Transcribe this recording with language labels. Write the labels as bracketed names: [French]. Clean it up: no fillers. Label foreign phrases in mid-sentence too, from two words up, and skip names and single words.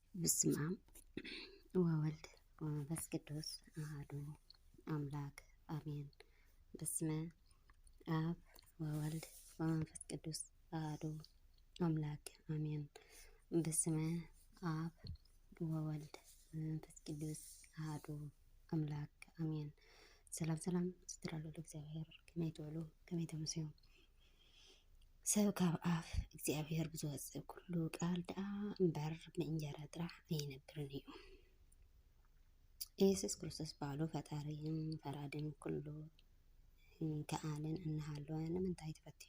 [Geez] በስመ አብ ወወልድ ወመንፈስ ቅዱስ አሐዱ አምላክ አሜን። በስመ አብ ወወልድ ወመንፈስ ቅዱስ አሐዱ አምላክ አሜን። በስመ አብ ወወልድ ወመንፈስ ቅዱስ አሐዱ አምላክ አሜን። [Tigrinya] ሰላም ስትራሉ እግዚአብሔር ከመይ ትውዕሉ ከመይ ተመሲዩ ሰብ ካብ ኣፍ እግዚኣብሔር ብዝወፅእ ኩሉ ቃል ደኣ እምበር ብእንጀራ ጥራሕ ኣይነብርን እዩ። ኢየሱስ ክርስቶስ ባዕሉ ፈጣሪን ፈራድን ኩሉ ከኣልን እናሃለወ ንምንታይ ተፈቲኑ?